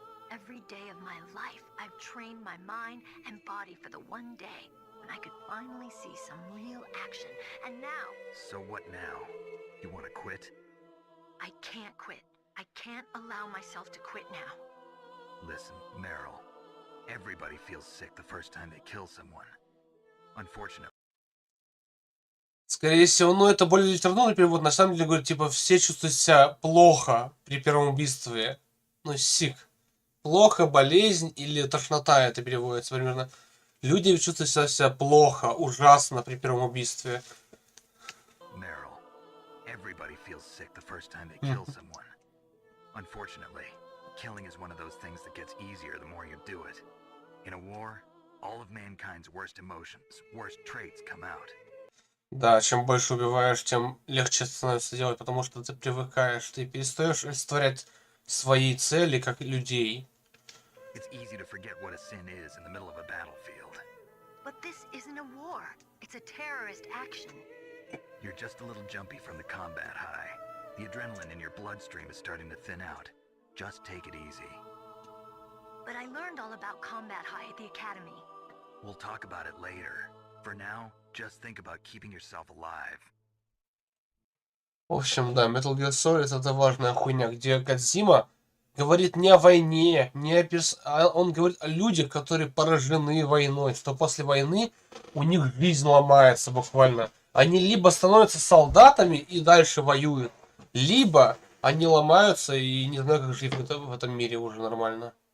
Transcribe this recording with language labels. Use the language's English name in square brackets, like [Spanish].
[English] Every day of my life, I've trained my mind and body for the one day when I could finally see some real action. And now... So what now? You want to quit? I can't quit. I can't allow myself to quit now. Listen, Meryl. Everybody feels sick the first time they kill someone. Unfortunately. [Russian] Скорее всего, ну это более литературный перевод. На самом деле говорит, типа, все чувствуют себя плохо при первом убийстве. Ну, sick. Плохо, болезнь или тошнота, это переводится примерно. Люди чувствуют себя плохо, ужасно при первом убийстве. [English] Meryl, everybody feels sick the first time they kill someone. Unfortunately, killing is one of those things that gets easier the more you do it. In a war, all of mankind's worst emotions, worst traits come out. [Russian] Да, чем больше убиваешь, тем легче становится делать, потому что ты привыкаешь, ты перестаешь олицетворять свои цели как людей. [English] It's easy to forget what a sin is in the middle of a battlefield. But this isn't a war. It's a terrorist action. You're just a little jumpy from the combat high. The adrenaline in your bloodstream is starting to thin out. Just take it easy. But I learned all about combat high at the academy. We'll talk about it later. For now, just think about keeping yourself alive. [Russian] В общем, да, Metal Gear Solid это важная хуйня, где Кодзима говорит не о войне, не о он говорит о людях, которые поражены войной, что после войны у них жизнь ломается буквально. Они либо становятся солдатами и дальше воюют, либо они ломаются и не знаю, как жить в этом мире уже нормально.